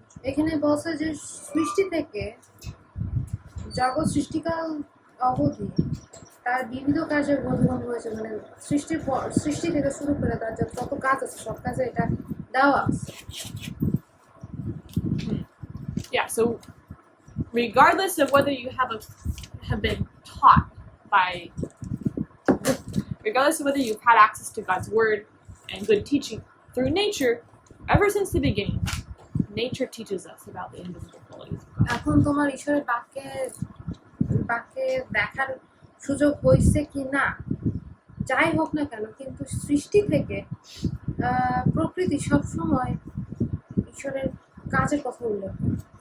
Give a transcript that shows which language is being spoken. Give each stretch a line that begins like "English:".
Bangla: এখানে বলছে যে সৃষ্টি থেকে জগৎ সৃষ্টিকাল অবধি তার বিবিধ কাজে বোধগম্য হয়েছে, মানে সৃষ্টি থেকে শুরু করে তার যত কাজ আছে সব কাজে এটা দেওয়া আছে।
English: Yeah, so regardless of whether you have been taught by, regardless of whether you've had access to God's word and good teaching through nature, ever since the beginning, nature teaches us about the invisible qualities of God.
Bangla: এখন তোমার ঈশ্বরের বাক্যে দেখার সুযোগ হয়েছে কি না যাই হোক না কেন, কিন্তু সৃষ্টি থেকে প্রকৃতি সবসময় ঈশ্বরের কাজের কথা উল্লেখ করে।